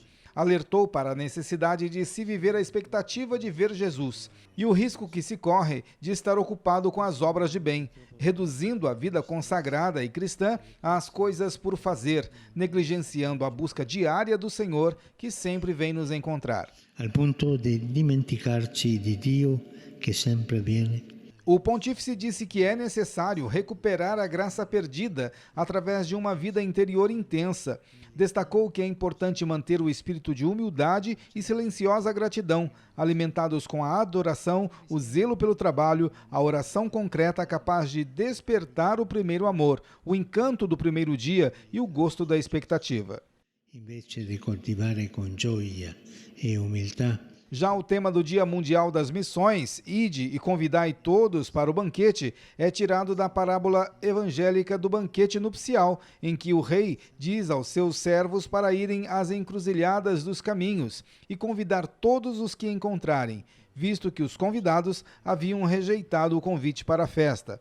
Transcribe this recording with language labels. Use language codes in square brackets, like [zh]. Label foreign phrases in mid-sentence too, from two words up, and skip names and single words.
[pt] Alertou para a necessidade de se viver a expectativa de ver Jesus e o risco que se corre de estar ocupado com as obras de bem, reduzindo a vida consagrada e cristã às coisas por fazer, negligenciando a busca diária do Senhor que sempre vem nos encontrar. [it] Al ponto de dimenticarci di Dio che sempre viene. [pt] O pontífice disse que é necessário recuperar a graça perdida através de uma vida interior intensa. Destacou que é importante manter o espírito de humildade e silenciosa gratidão, alimentados com a adoração, o zelo pelo trabalho, a oração concreta capaz de despertar o primeiro amor, o encanto do primeiro dia e o gosto da expectativa. [it] Invece di coltivare con gioia e umiltà. [pt] Já o tema do Dia Mundial das Missões, Ide e convidai todos para o banquete, é tirado da parábola evangélica do banquete nupcial, em que o rei diz aos seus servos para irem às encruzilhadas dos caminhos e convidar todos os que encontrarem, visto que os convidados haviam rejeitado o convite para a festa.